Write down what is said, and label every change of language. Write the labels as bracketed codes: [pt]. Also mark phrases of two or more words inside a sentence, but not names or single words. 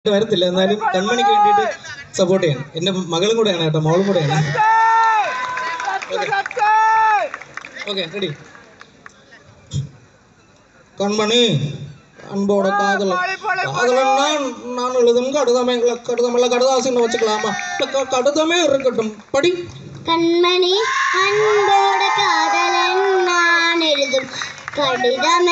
[ml] വരത്തില്ല. എന്നാലും കൺമണിക്ക് വേണ്ടിയിട്ട് സപ്പോർട്ട് ചെയ്യണം. എൻ്റെ മകളും കൂടെയാണ് കേട്ടോ, മോളും കൂടെയാണ്. [en] okay ready. [ta] கண்மணி அன்போட காதலன் நான் எழுதும் கடிதமல்ல கடிதாசின்னு வச்சுக்கலாமா? கடிதமே இருக்கட்டும், படி. கண்மணி அன்போட காதலன் நான் எழுதும் கடிதமே.